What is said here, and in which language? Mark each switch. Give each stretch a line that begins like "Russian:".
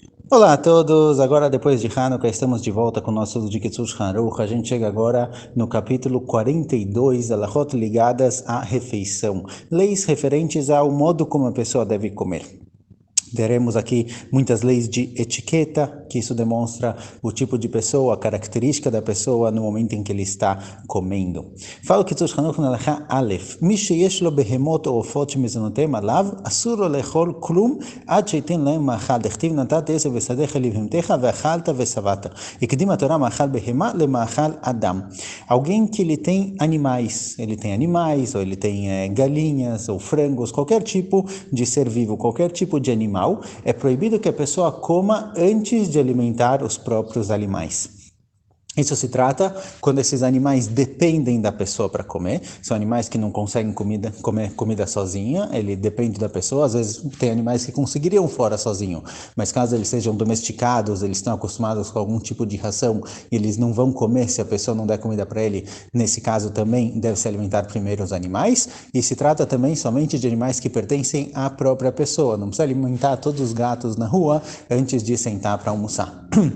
Portuguese: Olá a todos, agora depois de Hanukkah estamos de volta com o nosso estudo de Kitzur Haruch. A gente chega agora no capítulo 42, alahot ligadas à refeição, leis referentes ao modo como a pessoa deve comer. Teremos aqui muitas leis de etiqueta, que isso demonstra o tipo de pessoa, a característica da pessoa no momento em que ele está comendo. Fala que Kitzur Hanuch na Halacha Aleph,
Hebrew: מי שיש לו בהמות או עופות שמזונותיהם עליו, אסור לו לאכול כלום עד שייתן להם מאכל. דכתיב נתתי עשב בשדך לבהמתך ואכלת ושבעת. הקדימה התורה מאכל בהמה למאכל אדם.
Portuguese: Alguém que ele tem animais, ou ele tem galinhas, ou frangos, qualquer tipo de ser vivo, qualquer tipo de animal, é proibido que a pessoa coma antes de alimentar os próprios animais. Isso se trata quando esses animais dependem da pessoa para comer, são animais que não conseguem comer comida sozinha, ele depende da pessoa, às vezes tem animais que conseguiriam fora sozinho, mas caso eles sejam domesticados, eles estão acostumados com algum tipo de ração, e eles não vão comer se a pessoa não der comida para ele, nesse caso também deve se alimentar primeiro os animais, e se trata também somente de animais que pertencem à própria pessoa, não precisa alimentar todos os gatos na rua antes de sentar para almoçar.